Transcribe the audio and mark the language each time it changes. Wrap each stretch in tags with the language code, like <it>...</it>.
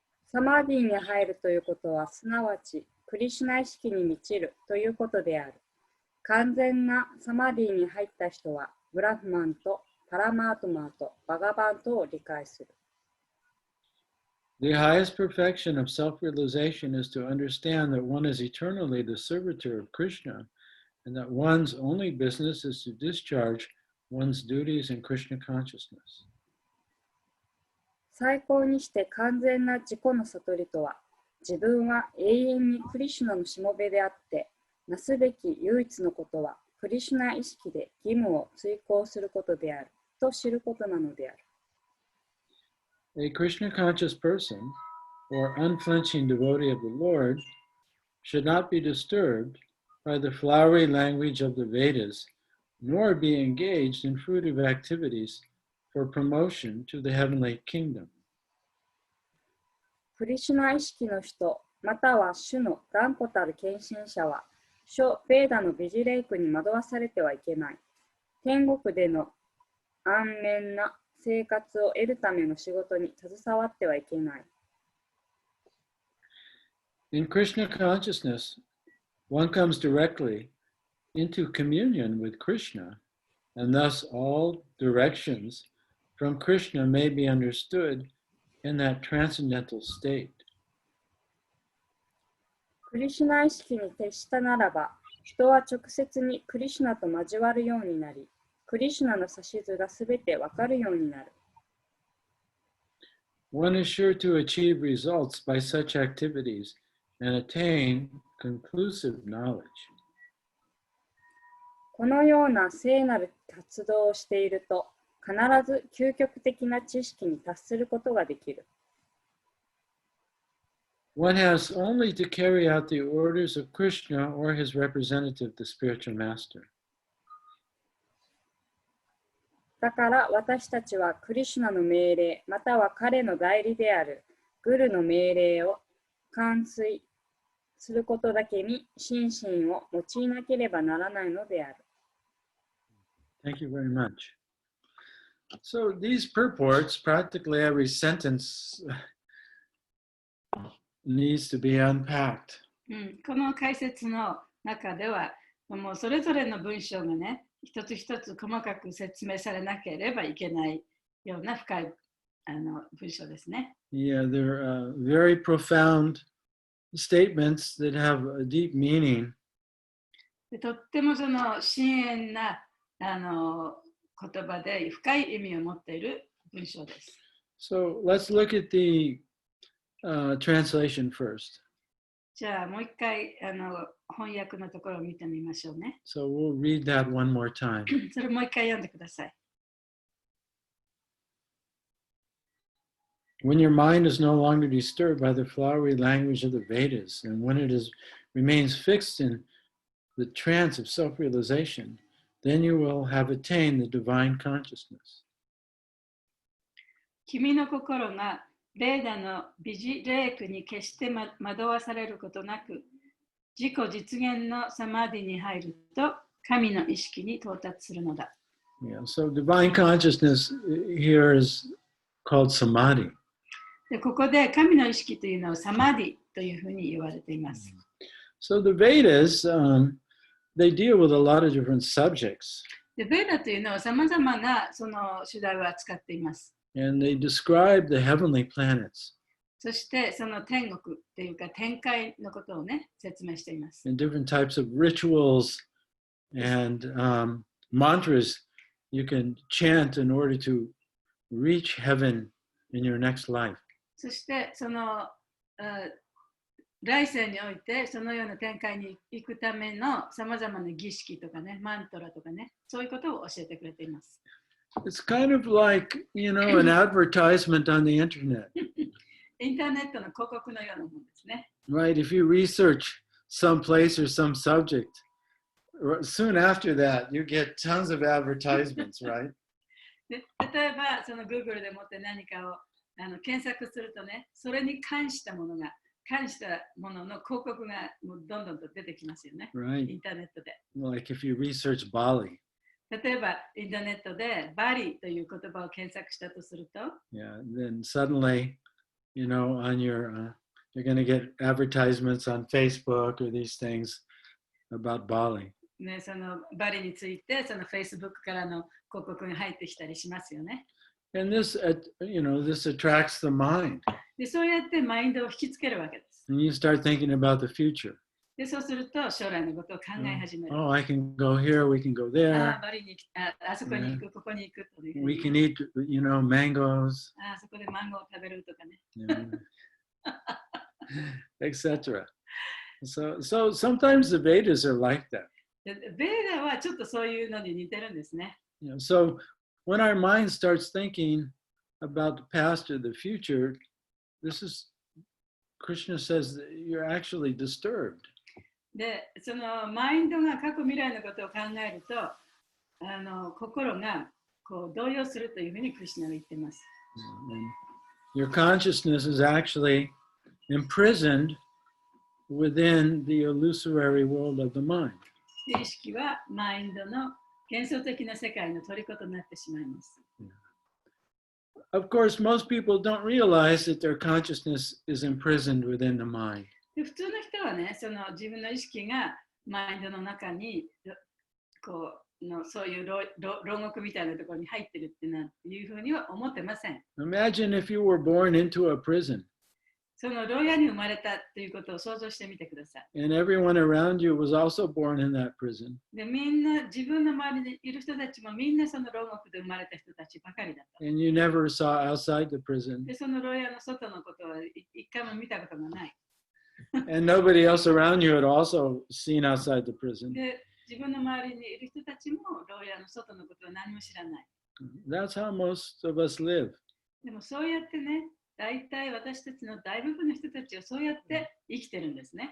<ja>サマーディに入るということは、すなわちクリシュナ意識に満ちるということである。完全なサマーディに入った人は、ブラフマンとパラマートマとバガバントを理解する。</ja> <en>The highest perfection of self-realization is to understand that one is eternally the servitor of Krishna, and that one's only business is to discharge one's duties in Krishna consciousness.</en> <ja>最高にして完全な自己の悟りとは、自分は永遠にクリシュナのしもべであって、なすべき唯一のことは、クリシュナ意識で義務を遂行することであると知ることなのである。</ja> <en>A Krishna conscious person, or unflinching devotee of the Lord, should not be disturbed by the flowery language of the Vedas, nor be engaged in fruitive activities for promotion to the heavenly kingdom.</en> <ja>クリシュナ意識の人、または主の断固たる献身者は、諸ベーダのビジレイクに惑わされてはいけない。天国での安眠な生活を得るための仕事に携わってはいけない。</ja> <en>In Krishna consciousness, one comes directly into communion with Krishna, and thus all directions from Krishna may be understood in that transcendental state.</en> <ja>クリシュナ意識に徹したならば、人は直接にクリシュナと交わるようになり、クリシュナの指図がすべてわかるようになる。</ja> <en>One is sure to achieve results by such activities and attain conclusive knowledge.</en> <ja>このような聖なる活動をしていると、必ず究極的な知識に達することができる。</ja> <en>One has only to carry out the orders of Krishna or his representative, the spiritual master.</en> <ja>だから私たちはクリシュナの命令、または彼の代理であるグルの命令を完遂することだけに心身を用いなければならないのである。</ja> <en>Thank you very much. So these purports, practically every sentence needs to be unpacked.</en> <ja>この解説の中では、もうそれぞれの文章がね、一つ一つ細かく説明されなければいけないような深い文章ですね。</ja> <en>Yeah, they're very profound statements that have a deep meaning.</en> <ja>でとってもその深遠な言葉で深い意味を持っている文章です。</ja> <en>So let's look at the translation first.</en> <ja>じゃあもう一回翻訳のところを見てみましょうね。</ja> <en>So we'll read that one more time.</en> <ja>それもう一回読んでください。</ja> <en>When your mind is no longer disturbed by the flowery language of the Vedas, and when it remains fixed in the trance of self-realization, then you will have attained the divine consciousness.</en> <ja>君の心がベーダのビジレークに決して惑わされることなく、自己実現のサマディに入ると、神の意識に到達するのだ。</ja> <en>Yeah, so divine consciousness here is called samadhi.</en> <ja>でここで神の意識というのをサマディというふうに言われています。</ja> <en>So the Vedas, they deal with a lot of different subjects.</en> <ja>でベーダというのはさまざまなその主題を扱っています。</ja> <en>And they describe the heavenly planets</en> <ja>そしてその天国というか天界のことをね、説明しています。</ja> <en>and different types of rituals and mantras you can chant in order to reach heaven in your next life.</en> <ja>そしてその来世においてそのような展開に行くためのさまざまな儀式とかね、マントラとかね、そういうことを教えてくれています。</ja> <en>It's kind of like, you know, an advertisement on the internet.</en> <ja>インターネットの広告のようなものですね。</ja> <en>Right? If you research some place or some subject, soon after that, you get tons of advertisements, right?</en> <ja>で例えば、その Google でもって何かを検索するとね、それに関したものの広告がもうどんどんと出てきますよね。</ja> <en>Right.</en> <ja>インターネットで。</ja> <en>Like if you research Bali.</en> <ja>例えば、インターネットでバリという言葉を検索したとすると、</ja> <en>Yeah, then suddenly, you know, on your, you're going to get advertisements on Facebook or these things about Bali.</en> <ja>ね、そのバリについて、その Facebook からの広告が入ってきたりしますよね。</ja> <en>And this, you know, this attracts the mind.</en> <ja>で、そうやってマインドを引きつけるわけです。</ja> <en>And you start thinking about the future.</en> <ja>で、そうすると将来のことを考え始める。</ja> <en>Oh, I can go here, we can go あ there.</en> <ja>バリにあそこに行く、ここに行くというふう</ja> <en>We</en> <ja>に。</ja> <en>can eat, you know, mangoes,</en> <ja>あそこでマンゴーを食べるとかね。</ja> <en>you know, etc. So sometimes the Vedas are like that.</en> <ja>でベーダはちょっとそういうのに似てるんですね。</ja> <en>You know, so when our mind starts thinking about the past or the future, this is, Krishna says that you're actually disturbed.</en> <ja>で、そのマインドが過去未来のことを考えると、心がこう動揺するというふうにクリシュナは言っています。</ja> <en>And your consciousness is actually imprisoned within the illusory world of the mind.</en> <ja>意識はマインドの幻想的な世界の虜となってしまいます。</ja> <en>Of course, most people don't realize that their consciousness is imprisoned within the mind.</en> <ja>で普通の人はね、その自分の意識がマインドの中にこうのそういう牢獄みたいなところに入ってるっていうふうには思ってません。</ja> <en>Imagine if you were born into a prison</en> <ja>その牢屋に生まれたっていうことを想像してみてください。</ja> <en>and everyone around you was also born in that prison.</en> <ja>でみんな自分の周りにいる人たちもみんなその牢獄で生まれた人たちばかりだった。</ja> <en>And you never saw outside the prison.</en> <ja>でその牢屋の外のことは一回も見たことがない。</ja> <en>And nobody else around you had also seen outside the prison.</en> <ja>で自分の周りにいる人たちも牢屋の外のことは何も知らない。</ja> <en>That's how most of us live.</en> <ja>でもそうやってね、大体私たちの大部分の人たちはそうやって生きてるんですね。</ja>